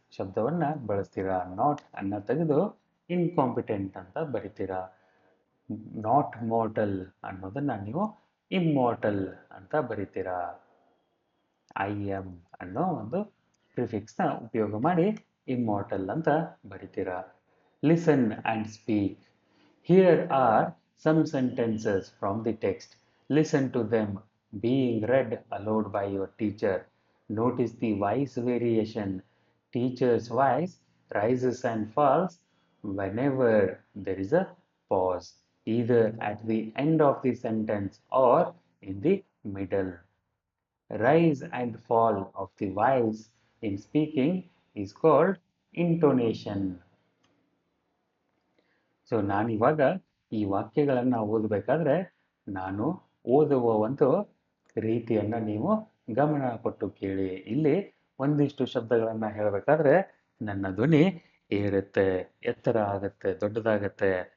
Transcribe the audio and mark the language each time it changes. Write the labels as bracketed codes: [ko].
[kn] ಶಬ್ದವನ್ನ ಬಳಸ್ತೀರಾ. Not ಅನ್ನ ತೆಗೆದು incompetent ಅಂತ ಬರಿತೀರಾ. ನಾಟ್ ಮಾರ್ಟಲ್ ಅನ್ನೋದನ್ನ ನೀವು ಇಮ್ಮಾರ್ಟಲ್ ಅಂತ ಬರಿತೀರಾ. ಐ ಎಮ್ ಅನ್ನೋ ಒಂದು ಪ್ರಿಫಿಕ್ಸ್ನ ಉಪಯೋಗ ಮಾಡಿ ಇಮ್ಮಾರ್ಟಲ್ ಅಂತ ಬರಿತೀರಾ. [en] Listen and speak. Here are some sentences from the text. Listen to them being read aloud by your teacher. Notice the voice variation. Teacher's voice rises and falls whenever there is a pause, either at the end of the sentence or in the middle. Rise and fall of the voice in speaking is called intonation. [kn] So ನಾನಿವಾಗ ಈ ವಾಕ್ಯಗಳನ್ನು ಓದಬೇಕಾದ್ರೆ ನಾನು ಓದುವ ಒಂದು ರೀತಿಯನ್ನು ನೀವು ಗಮನ ಕೊಟ್ಟು ಕೇಳಿ. ಇಲ್ಲಿ ಒಂದಿಷ್ಟು ಶಬ್ದಗಳನ್ನು ಹೇಳಬೇಕಾದ್ರೆ ನನ್ನ ಧ್ವನಿ ಏರುತ್ತೆ, ಎತ್ತರ ಆಗುತ್ತೆ, ದೊಡ್ಡದಾಗತ್ತೆ.